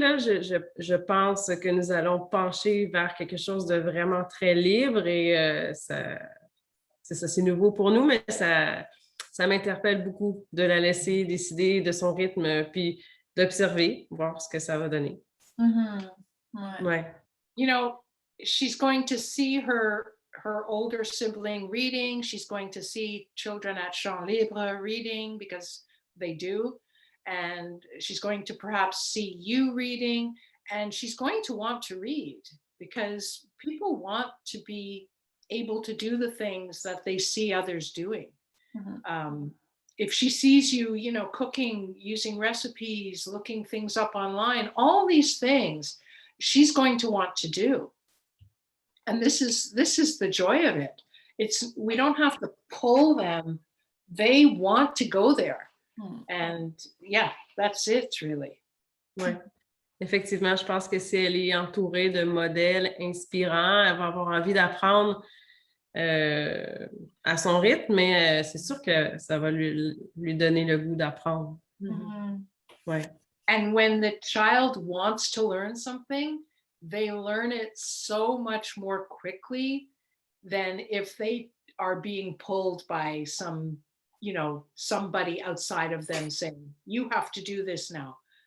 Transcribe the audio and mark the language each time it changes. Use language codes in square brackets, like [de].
[fr] Là, je pense que nous allons pencher vers quelque chose de vraiment très libre et c'est nouveau pour nous, mais ça m'interpelle beaucoup de la laisser décider de son rythme, puis d'observer, voir ce que ça va donner. Ouais. [en] She's going to see her older sibling reading. She's going to see children at Champ Libre reading because they do. And she's going to perhaps see you reading. And she's going to want to read because people want to be able to do the things that they see others doing. If she sees you, cooking, using recipes, looking things up online, all these things she's going to want to do. And this is the joy of it. We don't have to pull them. They want to go there. And yeah, that's it really. [fr] Ouais. Effectivement, je pense que si elle est entourée de modèles inspirants, elle va avoir envie d'apprendre à son rythme, mais c'est sûr que ça va lui donner le goût d'apprendre. Ouais. [en] And when the child wants to learn something, they learn it so much more quickly than if they are being pulled by some, somebody outside of them saying, you have to do this now.